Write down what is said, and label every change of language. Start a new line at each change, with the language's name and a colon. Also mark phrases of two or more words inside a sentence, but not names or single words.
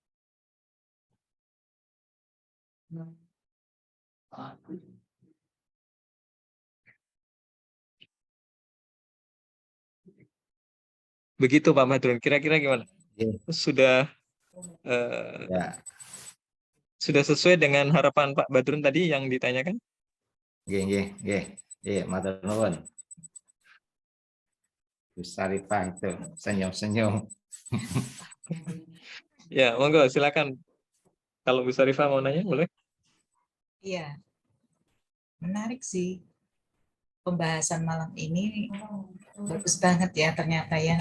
Indonesian: Begitu Pak Madrun, kira-kira gimana? Sudah Ya, sudah sesuai dengan harapan Pak Badrun tadi yang ditanyakan?
Javanese: nggih, matur nuwun.
Indonesian: Bu Sarifah itu senyum-senyum. Ya, monggo silakan. Kalau Bu Sarifah mau nanya, boleh? Iya, menarik sih pembahasan malam ini, bagus banget ya ternyata ya.